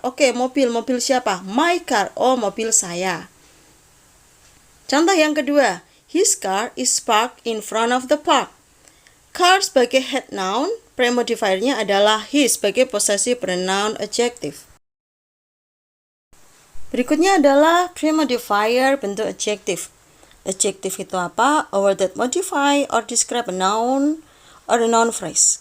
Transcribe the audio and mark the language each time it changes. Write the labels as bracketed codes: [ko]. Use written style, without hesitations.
[id] Oke, mobil siapa? [en] My car. [id] Oh, mobil saya. Contoh yang kedua, [en] his car is parked in front of the park. [id] Car sebagai head noun, pre-modifiernya adalah his sebagai possessive pronoun adjective. Berikutnya adalah pre-modifier bentuk adjective. Adjective itu apa? [en] A word that modify or describe a noun or a noun phrase.